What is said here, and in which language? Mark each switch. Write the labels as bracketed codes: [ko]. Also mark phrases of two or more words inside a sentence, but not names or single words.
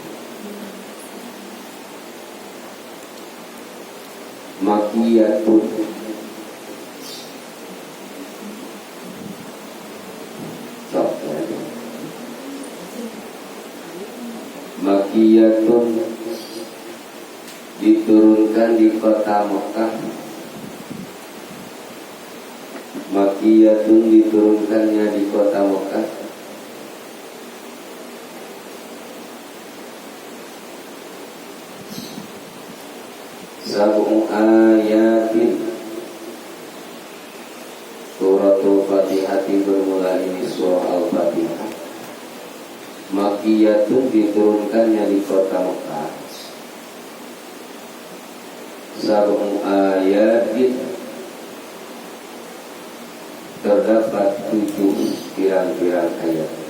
[ms] Makiyatun, Makiyatun diturunkan di kota Mekah. Makiyatun diturunkannya di kota Mekah. [ar] سبع آيات. [ms] Suratul Fatihah bermula ini surah Al-Fatihah. Makiyatun diturunkannya di kota Mekah. [ar] سبع آيات, [ms] terdapat 7 pirang-pirang ayat.